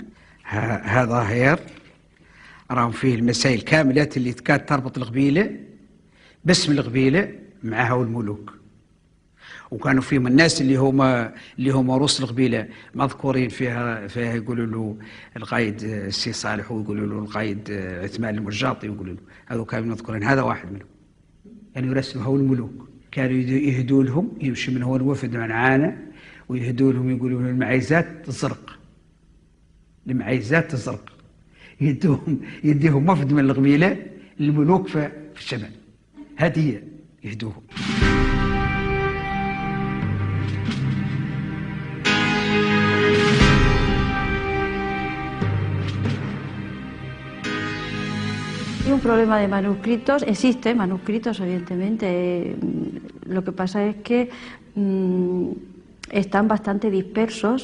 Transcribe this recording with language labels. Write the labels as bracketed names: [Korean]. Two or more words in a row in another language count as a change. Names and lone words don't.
[Arabic] ها ظاهر راهم فيه المسائل كاملات اللي كانت تربط القبيله باسم القبيله معها والملوك، وكانوا فيهم الناس اللي هما رؤوس القبيله مذكورين فيها يقولوا له القايد السي صالح، ويقولوا له القايد عثمان المجاطي، يقولوا له هذو كانوا مذكورين، هذا واحد منهم يعني يرسموا هو الملوك. كانوا يهدوا لهم، يمشي من هو الوفد معانا ويهدوا لهم، يقولوا لهم المعايزات الزرق، المعايزات الزرق، يديهم وفد من القبيله للملوك في الشمال، هديه يهدوهم. [Spanish] Hay un problema de manuscritos, existen manuscritos evidentemente, lo que pasa es que están bastante dispersos